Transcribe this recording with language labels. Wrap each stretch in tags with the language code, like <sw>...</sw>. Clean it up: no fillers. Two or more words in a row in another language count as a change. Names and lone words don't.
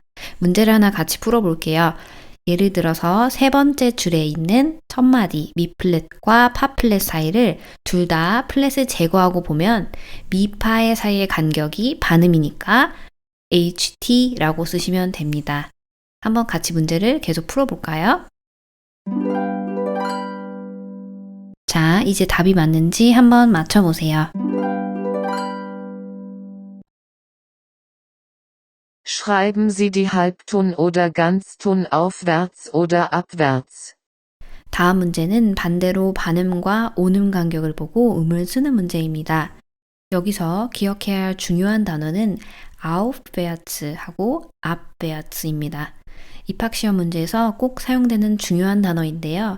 <ko>문제를 하나 같이 풀어볼게요. 예를 들어서 세 번째 줄에 있는 첫 마디 미플랫과 파플랫 사이를 둘 다 플랫을 제거하고 보면 미파의 사이의 간격이 반음이니까 HT라고 쓰시면 됩니다. 한번 같이 문제를 계속 풀어볼까요? 자, 이제 답이 맞는지 한번 맞춰보세요.</ko> <de>Schreiben Sie die Halbton oder Ganzton aufwärts oder abwärts.</de> <ko>다음 문제는 반대로 반음과 온음 간격을 보고 음을 쓰는 문제입니다. 여기서 기억해야 할 중요한 단어는 aufwärts 하고 abwärts입니다. 입학시험 문제에서 꼭 사용되는 중요한 단어인데요.</ko>